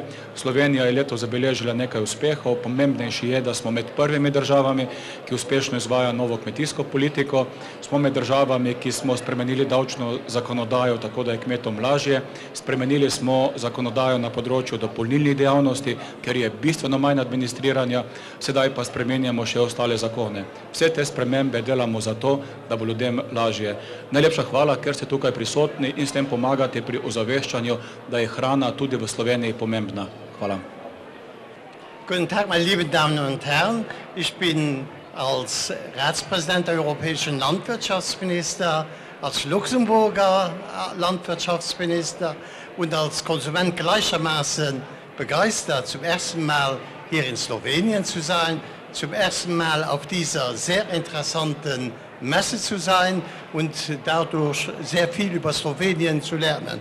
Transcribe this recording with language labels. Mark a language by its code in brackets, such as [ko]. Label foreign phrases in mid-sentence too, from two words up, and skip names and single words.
[sl] Slovenija je leto zabeležila nekaj uspehov, pomembnejši je, da smo med prvimi državami, ki uspešno izvaja novo kmetijsko politiko, smo med državami, ki smo spremenili davčno zakonodajo, tako da je kmetom lažje, spremenili smo zakonodajo na področju dopolnilnih dejavnosti, ker je bistveno manj administriranja, sedaj pa spremenjamo še ostale zakone. Vse te spremembe delamo zato, da bo ljudem lažje. Najlepša hvala, ker ste tukaj prisotni in s tem pomagate pri ozaveščanju, da je hrana tudi v Sloveniji pomembna. Hvala. [de] Guten Tag, meine lieben Damen und Herren. Ich bin als Ratspräsident der Europäischen Landwirtschaftsminister, als Luxemburger Landwirtschaftsminister und als Konsument gleichermaßen begeistert, zum ersten Mal hier in Slowenien zu sein, zum ersten Mal auf dieser sehr interessanten Messe zu sein und dadurch sehr viel über Slowenien zu lernen.